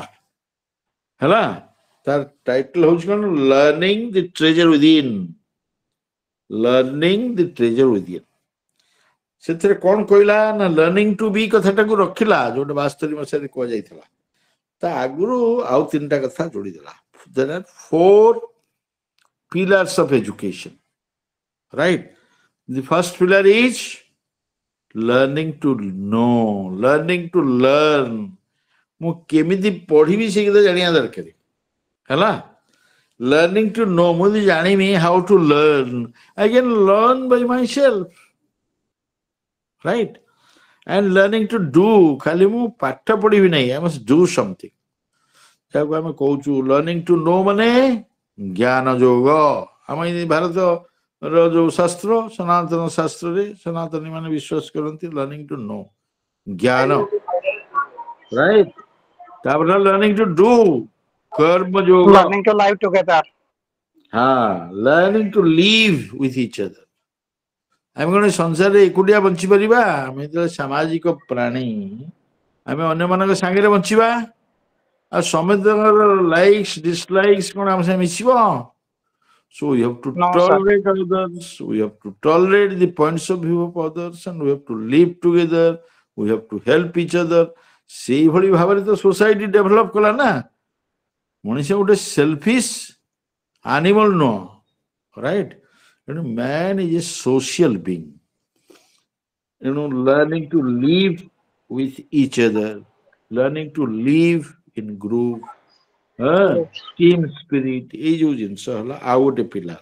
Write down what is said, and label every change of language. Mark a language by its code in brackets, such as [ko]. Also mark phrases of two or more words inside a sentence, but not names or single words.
[or] ହେଲା, ତାର ଟାଇଟଲ ହଉଛି କ'ଣ, ଲର୍ଣ୍ଣିଂ ଦି ଟ୍ରେଜର ୱିଦିନ୍। ଲର୍ଣ୍ଣିଂ ଦି ଟ୍ରେଜର ୱିଦିନ୍। ସେଥିରେ କ'ଣ କହିଲା ନା [en] learning to be [or] କଥାଟାକୁ ରଖିଲା, ଯୋଉଟା 72 ମସିହାରେ କୁହାଯାଇଥିଲା। ତା ଆଗରୁ ଆଉ ତିନିଟା କଥା ଯୋଡ଼ିଦେଲା। [en] There are 4 pillars of education. Right? The first pillar is learning to know, learning to learn. [or] ମୁଁ କେମିତି ପଢିବି ସେ କଥା ଜାଣିବା ଦରକାର। ହେଲା, [en] Learning to know, [or] ମୁଁ ଯଦି ଜାଣିବି [en] how to learn, I can learn by myself, right? And learning to do, [or] ଖାଲି ମୁଁ ପାଠ ପଢିବି ନାହିଁ, [en] I must do something. [or] ଯାହାକୁ ଆମେ କହୁଛୁ [en] learning to know [or] ମାନେ ଜ୍ଞାନ ଯୋଗ। ଆମ ଏଇ ଭାରତର ଯୋଉ ଶାସ୍ତ୍ର ସନାତନ ଶାସ୍ତ୍ରରେ ସନାତନୀ ମାନେ ବିଶ୍ୱାସ କରନ୍ତି [en] learning to know [or] ଜ୍ଞାନ, right? ତାପରେ [en] learning to do [or] କର୍ମ ଯୋଗ। [en] Learning to live together. learning to live with each other. [or] ଆମେ କଣ ସଂସାରରେ ଏକୁଟିଆ ବଞ୍ଚିପାରିବା? ଆମେ ଯେତେବେଳେ ସାମାଜିକ ପ୍ରାଣୀ, ଆମେ ଅନ୍ୟମାନଙ୍କ ସାଙ୍ଗରେ ବଞ୍ଚିବା। ଆଉ ସମସ୍ତଙ୍କର [en] likes dislikes [or] କଣ ଆମ ସାଙ୍ଗେ ମିଶିବ? [en] So we have to No, sir. tolerate others, we have to tolerate the points of view of others, and we have to live together, we have to help each other. [or] ସେଇଭଳି ଭାବରେ ତ [en] society develop [or] କଲା ନା। ମଣିଷ ଗୋଟେ [en] selfish animal [or] ନୁହଁ, ରାଇଟ୍? [en] ତେଣୁ man is a social being. ତେଣୁ learning to live with each other, learning to live in group, team spirit, [or] ଏଇ ଯୋଉ ଜିନିଷ ହେଲା ଆଉ ଗୋଟେ [en] ପିଲାର।